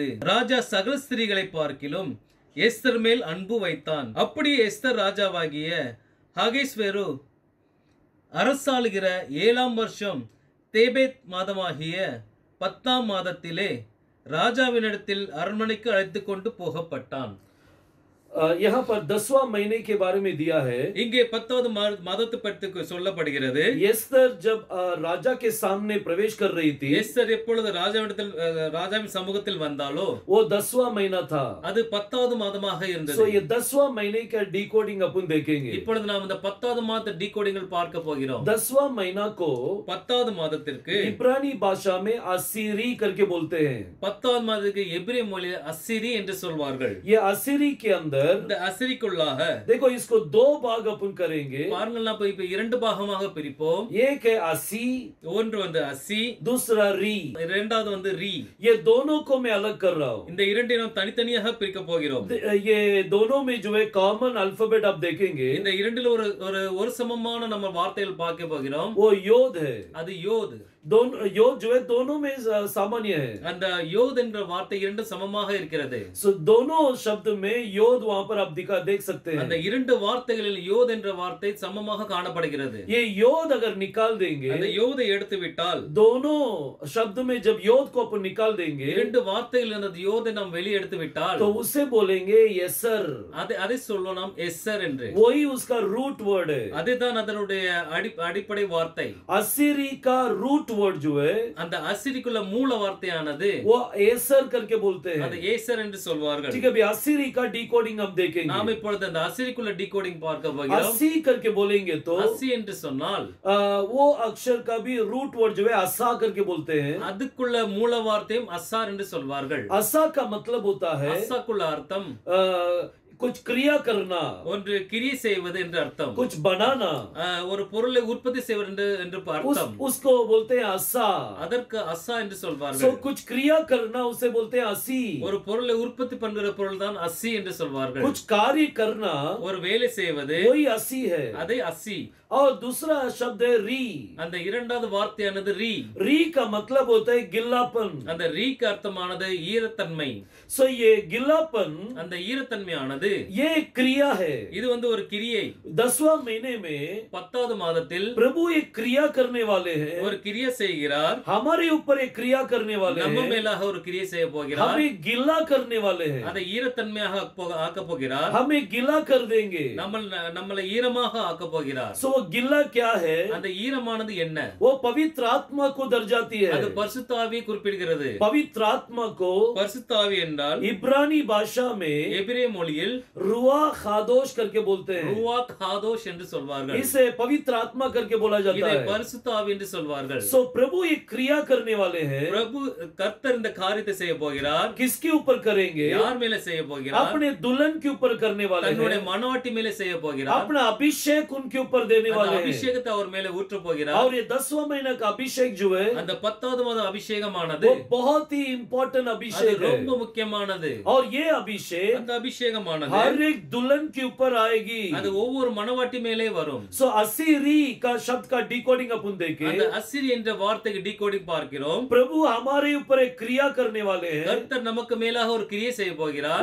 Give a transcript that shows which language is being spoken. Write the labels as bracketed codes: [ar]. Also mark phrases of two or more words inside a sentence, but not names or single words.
[ta] ராஜா சகல ஸ்திரீகளை பார்க்கிலும் எஸ்தர் மேல் அன்பு வைத்தான். அப்படி எஸ்தர் ராஜாவாகிய ஆகேஸ்வேரு அரசாளுகிற 7ஆம் வருஷம் தேபேத் மாதமாகிய 10ஆம் மாதத்திலே ராஜாவினிடத்தில் அரண்மனைக்கு அழைத்துக் கொண்டு போகப்பட்டான். [hi] यहाँ पर 10वां महीने के बारे में दिया है। [ta] இங்கே 10வது மாதத்தை பற்றி சொல்லப்படுகிறது. [hi] एस्तर जब राजा के सामने प्रवेश कर रही थी, [ta] எஸ்தர் எப்பொழுது ராஜாவின் சமூகத்தில் வந்தாலோ [hi] वो 10वां महीना था। [ta] அது 10வது மாதமாக இருந்தது. [hi] सो ये 10वां महीने का डिकोडिंग अपन देखेंगे। [ta] இப்பொழுது நாம் இந்த 10வது மாத டீகோடிங்கள் பார்க்க போகிறோம். [hi] 10वां महीना को [ta] 10வது மாதத்திற்கு [hi] इब्रानी भाषा में असीरी करके बोलते हैं। [ta] 10வது மாதத்துக்கு எபிரெய மொழியில் அசிரி என்று சொல்வார்கள். [hi] ये असीरी के अंदर [ta] இந்த அசிரிக்குள்ளாக [hi] देखो, इसको 2 भाग अपन करेंगे। [ta] பாருங்கள், நாம் இப்ப 2 பாகமாக பிரிப்போம். [hi] एक है असी, [ta] ஒன்று வந்து அசி, [hi] दूसरा री। [ta] இரண்டாவது வந்து ரி. [hi] ये दोनों को मैं अलग कर रहा हूँ। [ta] இந்த இரண்டையும் நாம் தனித்தனியாக பிரிக்க போகிறோம். [hi] ये दोनों में जो है [en] common alphabet [hi] आप देखेंगे, [ta] இந்த இரண்டில் ஒரு சமமான நம்ம வார்த்தைகள் பார்க்க போகிறோம். [hi] वो योद है। [ta] அது யோத். [hi] दोनों योद जो है दोनों में सामान्य है। [ta] அந்த யோத் என்ற வார்த்தை இரண்டு சமமாக இருக்கிறது. [hi] सो दोनों शब्द में योद वहां पर आप देख सकते हैं। [ta] அந்த இரண்டு வார்த்தைகளில் யோத் என்ற வார்த்தை சமமாக காணப்படுகிறது. [hi] ये योद अगर निकाल देंगे, [ta] அந்த யோதை எடுத்து விட்டால், [hi] दोनों शब्द में जब योद को अपन निकाल देंगे, [ta] இரண்டு வார்த்தைகளில் அந்த யோதை நாம் வெளியே எடுத்து விட்டால், [hi] तो उसे बोलेंगे यसर। [ta] அதை சொல்லுவோம் நாம் எஸ்ஸர் என்று. [hi] वही उसका [en] root word [hi] है। [ta] அதுதான் அதனுடைய அடிப்படை வார்த்தை. [hi] असीरी का [en] root word [hi] जो है, [ta] அந்த அசிரிக்குள்ள மூல வார்த்தையானது [hi] वो एसर करके बोलते हैं। [ta] அது ஏசர் என்று சொல்வார்கள். [hi] ठीक है, अभी असीरी का डिकोडिंग डिकोडिंग हम देखेंगे। [ta] நாம் இப்பொழுது அந்த அசிரிக்குள்ள டிகோடிங் பார்க்க போகிறோம். [hi] 80 करके बोलेंगे तो [ta] அசி என்று சொன்னால் [hi] वो अक्षर का भी [en] root word [hi] जो है असा करके बोलते हैं। [ta] அதுக்குள்ள மூல வார்த்தையும் அசார் என்று சொல்வார்கள். [hi] असा का मतलब होता है [ta] அசாக்குள்ள அர்த்தம் [hi] कुछ क्रिया करना, [ta] ஒன்று கிரியை செய்வது என்று அர்த்தம். [hi] कुछ बनाना, [ta] ஒரு பொருளை உற்பத்தி செய்வது என்று அர்த்தம். [hi] उसको बोलते हैं असा। [ta] அதற்கு அசா என்று [hi] सो [ta] சொல்வார்கள். [hi] कुछ क्रिया करना उसे बोलते हैं असी। [ta] ஒரு பொருளை உற்பத்தி பண்ற பொருள் தான் அசி என்று சொல்வார்கள். [hi] कुछ कार्य करना [ta] ஒரு வேலை செய்வது [hi] वही असी है। [ta] அதை அசி. [hi] और दूसरा शब्द है री। [ta] அந்த இரண்டாவது வார்த்தையானது ரீ. [hi] री का मतलब होता है गिल्लापन। [ta] அந்த ரீக்கு அர்த்தமானது ஈரத்தன்மை. [hi] सो ये गिल्लापन, [ta] அந்த ஈரத்தன்மையானது [hi] ये एक क्रिया है। [ta] இது வந்து ஒரு கிரியை. [hi] 10वां महीने में [ta] 10வது மாதத்தில் [hi] प्रभु एक क्रिया करने वाले हैं। [ta] ஒரு கிரியை செய்கிறார். [hi] हमारे ऊपर एक क्रिया करने वाले [ta] நம்ம [hi] हैं। [ta] மேலாக ஒரு கிரியை செய்ய போகிறார். [hi] हमें गिल्ला करने वाले हैं। [ta] அதை ஈரத்தன்மையாக ஆக்க போகிறார். [hi] हमें गिल्ला कर देंगे। [ta] நம்மளை ஈரமாக ஆக்க போகிறார். [hi] सो वो गिल्ला क्या है? [ta] அந்த ஈரமானது என்ன? [hi] वो पवित्र आत्मा को दर्शाती है। [ta] அது பரிசுத்த ஆவியை குறிப்பிடுகிறது. [hi] पवित्र आत्मा को [ta] பரிசுத்த ஆவி என்றால் [hi] इब्रानी भाषा में [ta] எபிரேய மொழியில் [hi] रुआ खादोश करके बोलते हैं। [ta] ரூவாக் ஹாதோஷ் என்று சொல்வார்கள். [hi] इसे पवित्र आत्मा करके बोला जाता [ta] இதை [hi] है। [ta] பரிசுத்த ஆவி என்று சொல்வார்கள். [hi] सो प्रभु एक क्रिया करने वाले हैं। [ta] பிரபு கர்த்தர் இந்த காரியத்தை செய்ய போகிறார். [hi] किसके ऊपर करेंगे? [ta] யார் மேல செய்ய போகிறார்? [hi] अपने दुल्हन के ऊपर करने वाले [ta] தன்னுடைய [hi] हैं। [ta] மணவாட்டி மேல செய்ய போகிறார். [hi] अपना अभिषेक उनके ऊपर देने [ta] அந்த [hi] वाले हैं। [ta] அபிஷேகத்தை அவர் மேல ஊற்ற போகிறார். [hi] और ये 10वां महीना का अभिषेक जो है [ta] அந்த 10வது மாத அபிஷேகமானது [hi] वो बहुत ही इम्पोर्टेंट [ta] அது [hi] अभिषेक है। [ta] ரொம்ப முக்கியமானது. [hi] और ये अभिषेक [ta] அந்த அபிஷேகமானது [hi] हर एक दुल्हन के ऊपर आएगी। [ta] அது ஒவ்வொரு மணவாட்டி மேலே வரும். [hi] सो असीरी का शब्द का डिकोडिंग अपन देखें। [ta] அந்த அசிரி என்ற வார்த்தைக்கு டிகோடிங் பார்க்கிறோம். [hi] प्रभु हमारे ऊपर एक क्रिया करने वाले हैं। [ta] கர்த்தர் நமக்கு மேலாக ஒரு கிரியை செய்ய போகிறார்.